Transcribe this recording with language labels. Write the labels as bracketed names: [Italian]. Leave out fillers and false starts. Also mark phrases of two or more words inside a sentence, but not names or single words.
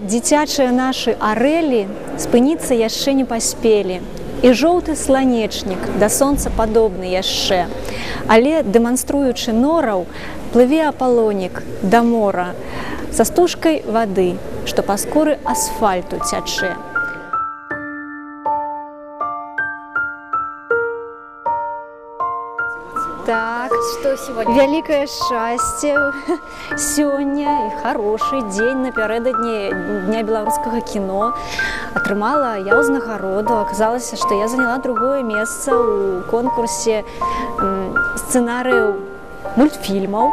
[Belarusian] дзіцячыя нашы арэлі спыніцца яшчэ не паспелі. І жоўты сланечнік да сонца падобны яшчэ. Але, дэманструючы нораў, плыве апалонік да мора са стужкай вады, што па скуры асфальту цячэ. Так, [Russian] что сегодня? [Belarusian] Вялікае шчасце сёння і хорошы дзень напярэдадні Дня беларускага кіно. Атрымала я ўзнагароду. Аказалася, што я заняла другое месца ў конкурсе сцэнарыяў мультфільмаў.